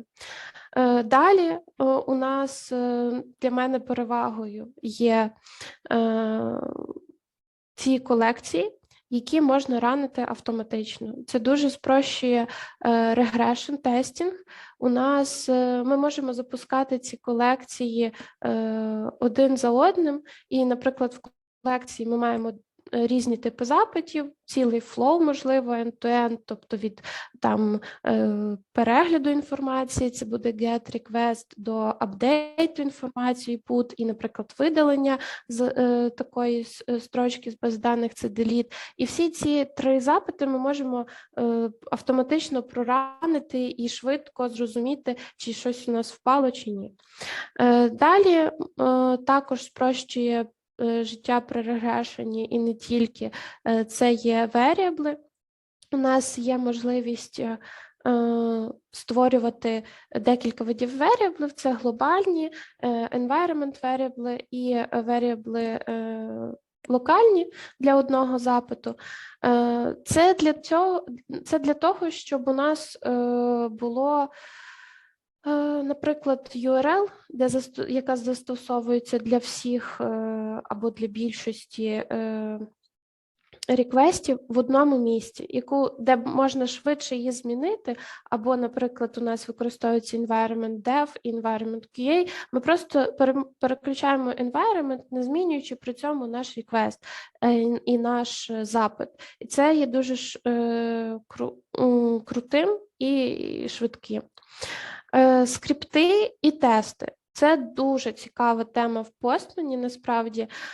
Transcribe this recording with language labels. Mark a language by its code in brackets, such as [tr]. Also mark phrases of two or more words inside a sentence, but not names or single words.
[uk] Далі у нас для мене перевагою є ці колекції, які можна ранити автоматично. Це дуже спрощує [en] regression testing. [uk] У нас ми можемо запускати ці колекції один за одним, і, наприклад, в колекції ми маємо різні типи запитів, цілий флоу, можливо, end-to-end, тобто від там перегляду інформації, це буде [en] get request, [uk] до апдейту інформації, put, і, наприклад, видалення з такої строчки з баз даних, це delete. І всі ці три запити ми можемо автоматично проранити і швидко зрозуміти, чи щось у нас впало, чи ні. Далі також спрощує життя при регрешенні і не тільки, це є variable. У нас є можливість створювати декілька видів variable, це глобальні, [en] environment variable [uk] і variable локальні для одного запиту. Це для того, щоб у нас було Наприклад, URL, яка застосовується для всіх або для більшості реквестів в одному місці, де можна швидше її змінити, або, наприклад, у нас використовується [en] environment dev, environment QA, [uk] ми просто переключаємо environment, не змінюючи при цьому наш request і наш запит. І це є дуже крутим і швидким. Скрипти і тести. Це дуже цікава тема в Postman, насправді.